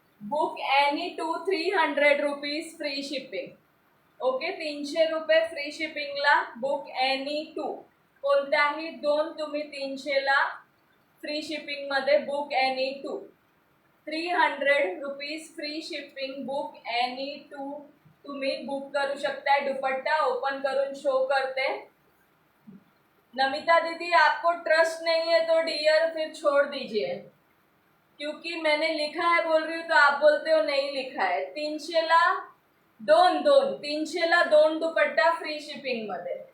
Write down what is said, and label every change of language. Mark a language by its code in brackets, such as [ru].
[en] Book any 2 300 rupees free shipping. [mr] Okay, 300 रुपये free शिपिंगला [en] Book any 2. [mr] कोणत्याही 2 तुम्ही 300ला फ्री शिपिंग मध्ये [en] Book any 2. [mr] 300 rupees free shipping [en] book any 2 [mr] तुम्ही book करू शकता. दुपट्टा ओपन करून शो करते. [hi] नमिता दीदी, आपको ट्रस्ट नहीं है तो डियर फिर छोड़ दीजिए, क्योंकि मैंने लिखा है बोल रही हूँ तो आप बोलते हो नहीं लिखा है. [mr] 300ला 2 दुपट्टा फ्री शिपिंग मध्ये.